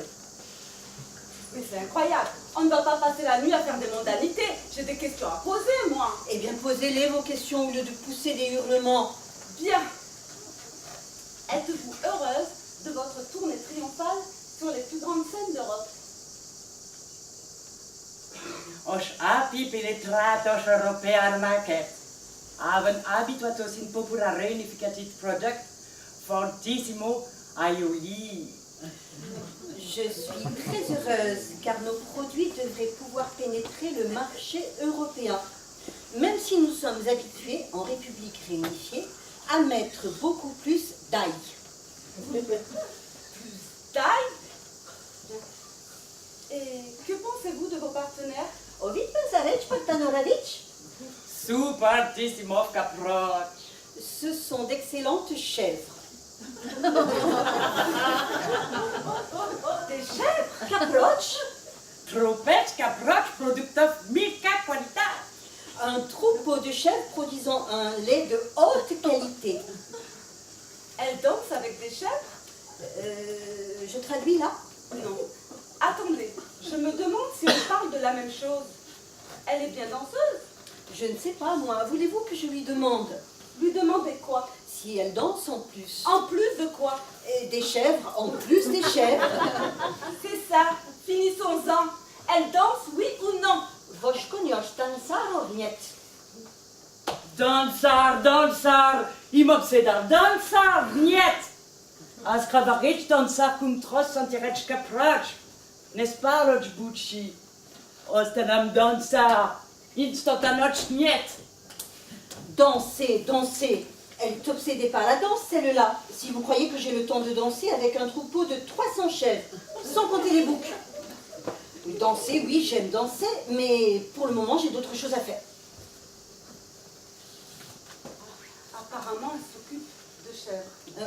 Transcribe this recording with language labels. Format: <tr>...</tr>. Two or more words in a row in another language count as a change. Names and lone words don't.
<fr>Mais c'est incroyable. On ne va pas passer la nuit à faire des mondanités. J'ai des questions à poser, moi. Eh bien, posez-les vos questions au lieu de pousser des hurlements. Bien. Êtes-vous heureuse de votre tournée triomphale sur les plus grandes scènes d'Europe? Os api penetratos europearmaket. Haben habituatos in populare unificatit project fortissimo aioli. Je suis très heureuse car nos produits devraient pouvoir pénétrer le marché européen, même si nous sommes habitués en République réunifiée à mettre beaucoup plus d'ail. Taille? Et que pensez-vous de vos partenaires? Ovid Pensarec Partanoravic? Supertissimo caproch. Ce sont d'excellentes chèvres. Des chèvres? Caproch? Tropet caproch productov milka qualitat. Un troupeau de chèvres produisant un lait de haute qualité. Elles dansent avec des chèvres? Je traduis là? Non. Attendez, je me demande si on parle de la même chose. Elle est bien danseuse? Je ne sais pas, moi. Voulez-vous que je lui demande? Lui demandez quoi? Si elle danse en plus. En plus de quoi? Et des chèvres, en plus des chèvres. C'est ça, finissons-en. Elle danse, oui ou non? Voshkoniosh tansar niet. Dansar, imobsedar, dansar, niet. Ascravaric dansar cum tros santirec caproch. N'est-ce pas, Lodge Bucci? Ostanam dansar, instantanoch niet. Danser, danser. Elle est obsédée par la danse, celle-là. Si vous croyez que j'ai le temps de danser avec un troupeau de 300 chèvres, sans compter les boucs. Danser, oui, j'aime danser, mais pour le moment, j'ai d'autres choses à faire. Apparemment, elle s'occupe de chèvres.</fr>